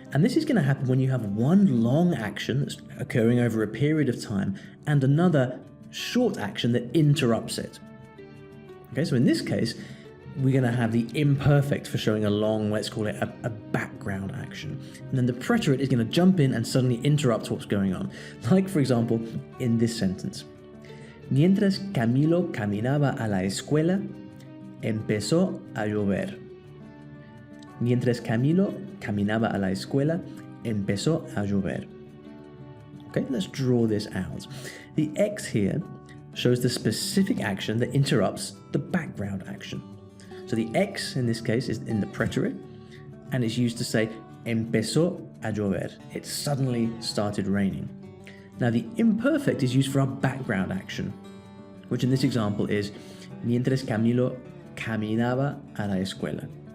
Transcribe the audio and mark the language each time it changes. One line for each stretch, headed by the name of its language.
English: And this is going to happen when you have one long action that's occurring over a period of time and another short action that interrupts it. Okay, so in this case, we're going to have the imperfect for showing a long, let's call it a background action. And then the preterit is going to jump in and suddenly interrupt what's going on. Like, for example, in this sentence.
Spanish: Mientras Camilo caminaba a la escuela, empezó a llover. Mientras Camilo caminaba a la escuela, empezó a llover.
English: Okay, let's draw this out. The X here shows the specific action that interrupts the background action. So the X in this case is in the preterit, and it's used to say empezó a llover. It suddenly started raining. Now, the imperfect is used for our background action, which in this example is mientras Camilo caminaba a la escuela.